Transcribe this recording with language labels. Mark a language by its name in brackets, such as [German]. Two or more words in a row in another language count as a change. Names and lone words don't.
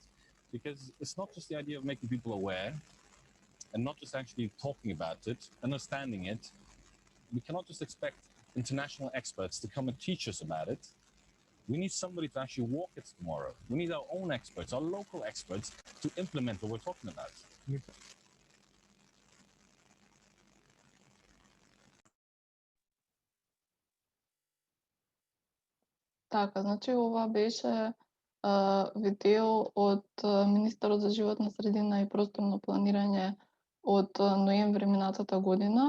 [English] Because it's not just the idea of making people aware and not just actually talking about it, understanding it. We cannot just expect international experts to come and teach us about it. We need somebody to actually walk it tomorrow. We need our own experts, our local experts, to implement what we're talking about. [Macedonian] Така, значи ова беше видео од министерот за животна средина и просторно планирање од ноември минатата година.